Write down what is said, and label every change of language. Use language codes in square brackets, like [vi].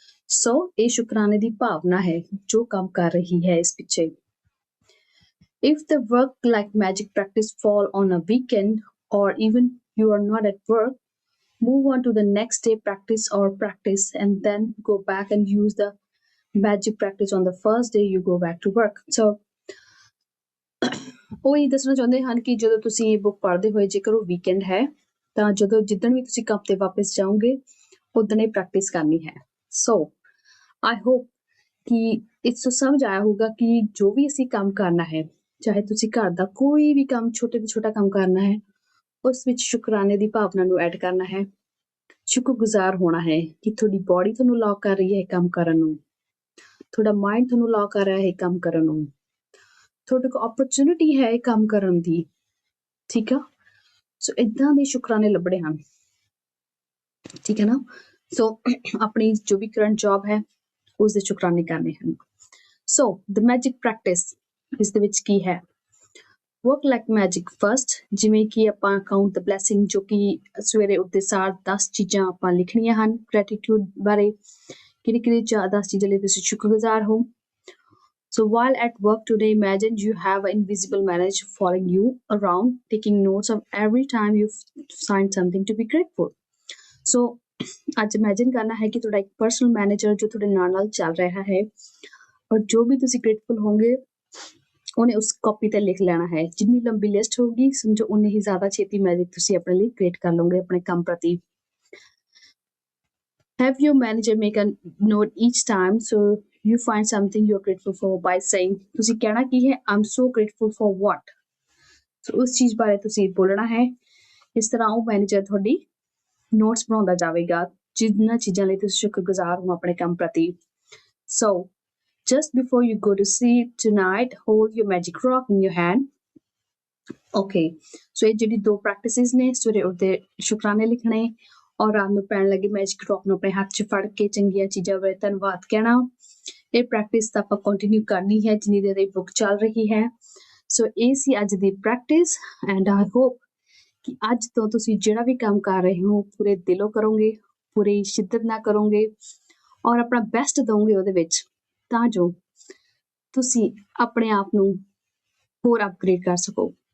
[pa] ਸੋ ਇਹ ਸ਼ੁਕਰਾਨੇ ਦੀ ਭਾਵਨਾ ਹੈ ਜੋ ਕੰਮ ਕਰ ਰਹੀ ਹੈ ਇਸ ਪਿੱਛੇ। [en] If the work like magic practice fall on a weekend or even you are not at work, move on to the next day practice and then go back and use the magic practice on the first day you go back to work। [pa] So ਉਹ ਇਹ ਦੱਸਣਾ ਚਾਹੁੰਦੇ ਹਨ ਕਿ ਜਦੋਂ ਤੁਸੀਂ ਇਹ book ਪੜ੍ਹਦੇ ਹੋਏ ਜੇਕਰ ਉਹ ਵੀਕਐਂਡ ਹੈ ਤਾਂ ਜਦੋਂ ਜਿੱਦਣ ਵੀ ਤੁਸੀਂ ਕੰਮ ਤੇ ਵਾਪਸ ਜਾਓਗੇ ਉਦਣ ਹੀ ਪ੍ਰੈਕਟਿਸ ਕਰਨੀ ਹੈ। ਸੋ ਆਈ ਹੋਪ ਕਿ ਇਸ ਤੋਂ ਸਮਝ ਆਇਆ ਹੋਊਗਾ ਕਿ ਜੋ ਵੀ ਅਸੀਂ ਕੰਮ ਕਰਨਾ ਹੈ, ਚਾਹੇ ਤੁਸੀਂ ਘਰ ਦਾ ਕੋਈ ਵੀ ਕੰਮ ਛੋਟੇ ਤੋਂ ਛੋਟਾ ਕੰਮ ਕਰਨਾ ਹੈ, ਉਸ ਵਿੱਚ ਸ਼ੁਕਰਾਨੇ ਦੀ ਭਾਵਨਾ ਨੂੰ ਐਡ ਕਰਨਾ ਹੈ, ਸ਼ੁਕਰਗੁਜ਼ਾਰ ਹੋਣਾ ਹੈ ਕਿ ਤੁਹਾਡੀ ਬੋਡੀ ਤੁਹਾਨੂੰ ਅਲਾਉ ਕਰ ਰਹੀ ਹੈ ਇਹ ਕੰਮ ਕਰਨ ਨੂੰ, ਤੁਹਾਡਾ ਮਾਈਂਡ ਤੁਹਾਨੂੰ ਅਲਾਉ ਕਰ ਰਿਹਾ ਹੈ ਇਹ ਕੰਮ ਕਰਨ ਨੂੰ, ਤੁਹਾਡੇ ਕੋਲ ਓਪਰਚੁਨਿਟੀ ਹੈ ਇਹ ਕੰਮ ਕਰਨ ਦੀ, ਠੀਕ ਆ। ਸੋ ਏਦਾਂ ਦੇ ਸ਼ੁਕਰਾਨੇ ਲੱਭਣੇ ਹਨ, ਠੀਕ ਹੈ ਨਾ। ਸੋ ਆਪਣੀ ਜੋ ਵੀ ਕਰੰਟ ਜੌਬ ਹੈ ਉਸਦੇ ਸ਼ੁਕਰਾਨੇ ਕਰਨੇ ਹਨ। ਸੋ ਦ ਮੈਜਿਕ ਪ੍ਰੈਕਟਿਸ ਇਸ ਦੇ ਵਿੱਚ ਕੀ ਹੈ, ਵਰਕ ਲਾਈਕ ਮੈਜਿਕ ਫਸਟ, ਜਿਵੇਂ ਕਿ ਆਪਾਂ ਕਾਊਂਟ ਦ ਬਲੈਸਿੰਗ, ਜੋ ਕਿ ਸਵੇਰੇ ਉੱਠਦੇ ਸਾਰ 10 ਚੀਜ਼ਾਂ ਆਪਾਂ ਲਿਖਣੀਆਂ ਹਨ ਗ੍ਰੈਟੀਟਿਊਡ ਬਾਰੇ, ਕਿਹੜੀ ਕਿਹੜੀ 10 ਚੀਜ਼ਾਂ ਲਈ ਤੁਸੀਂ ਸ਼ੁਕਰਗੁਜ਼ਾਰ ਹੋ। [en] So while at work today, imagine you have an invisible manager following you around, taking notes of every time you find something to be grateful। [pa] So ਅੱਜ imagine ਕਰਨਾ ਹੈ ਕਿ ਤੁਹਾਡਾ ਇੱਕ ਪਰਸਨਲ ਮੈਨੇਜਰ ਜੋ ਤੁਹਾਡੇ ਨਾਲ ਨਾਲ ਚੱਲ ਰਿਹਾ ਹੈ ਔਰ ਜੋ ਵੀ ਤੁਸੀਂ ਗ੍ਰੇਟਫੁਲ ਹੋਗੇ ਉਹਨੇ ਉਸ ਕਾਪੀ ਤੇ ਲਿਖ ਲੈਣਾ ਹੈ। ਜਿੰਨੀ ਲੰਬੀ ਲਿਸਟ ਹੋਊਗੀ ਸਮਝੋ ਉਨੀ ਹੀ ਜ਼ਿਆਦਾ ਛੇਤੀ ਮੈਜਿਕ ਤੁਸੀਂ ਆਪਣੇ ਲਈ ਕ੍ਰੀਏਟ ਕਰ ਲਓਗੇ ਆਪਣੇ ਕੰਮ ਪ੍ਰਤੀ। [en] Have your manager make a note each time so you find something you're grateful for by saying, ਤੁਸੀਂ ਕਹਿਣਾ ਕੀ ਹੈ I'm so grateful for what। [pa] so ਉਸ ਚੀਜ਼ ਬਾਰੇ ਤੁਸੀਂ ਬੋਲਣਾ ਹੈ। ਇਸ ਤਰ੍ਹਾਂ ਉਹ ਮੈਨੇਜਰ ਤੁਹਾਡੀ ਨੋਟਸ ਬਣਾਉਂਦਾ ਜਾਵੇਗਾ ਜਿਨ੍ਹਾਂ ਚੀਜ਼ਾਂ ਲਈ ਤੁਸੀਂ ਸ਼ੁਕਰਗੁਜ਼ਾਰ ਹੋ ਆਪਣੇ ਕੰਮ ਪ੍ਰਤੀ। [en] So just before you go to sleep tonight, hold your magic rock in your hand। [pa] Okay, so ਇਹ ਜਿਹੜੀ 2 ਪ੍ਰੈਕਟਿਸਿਸ ਨੇ, ਸਵੇਰੇ ਉੱਠਦੇ ਸ਼ੁਕਰਾਨੇ ਲਿਖਣੇ ਔਰ ਰਾਤ ਨੂੰ ਪੈਣ ਲੱਗੇ ਮੈਜਿਕ ਰੌਕ ਨੂੰ ਆਪਣੇ ਹੱਥ 'ਚ ਫੜ ਕੇ ਚੰਗੀਆਂ ਚੀਜ਼ਾਂ ਬਾਰੇ ਧੰਨਵਾਦ ਕਹਿਣਾ। ਇਹ ਪ੍ਰੈਕਟਿਸ ਤਾਂ ਆਪਾਂ ਕੰਟੀਨਿਊ ਕਰਨੀ ਹੈ ਜਿੰਨੀ ਦੇਰ ਇਹ ਬੁੱਕ ਚੱਲ ਰਹੀ ਹੈ। ਸੋ ਇਹ ਸੀ ਅੱਜ ਦੀ ਪ੍ਰੈਕਟਿਸ ਐਂਡ ਆਈ ਹੋਪ ਕਿ ਅੱਜ ਤੋਂ ਤੁਸੀਂ ਜਿਹੜਾ ਵੀ ਕੰਮ ਕਰ ਰਹੇ ਹੋ ਪੂਰੇ ਦਿਲੋਂ ਕਰੋਗੇ, ਪੂਰੀ ਸ਼ਿੱਦਤ ਨਾਲ ਕਰੋਗੇ ਔਰ ਆਪਣਾ ਬੈਸਟ ਦਓਗੇ ਉਹਦੇ ਵਿੱਚ, ਤਾਂ ਜੋ ਤੁਸੀਂ ਆਪਣੇ ਆਪ ਨੂੰ ਹੋਰ ਅਪਗ੍ਰੇਡ ਕਰ ਸਕੋ।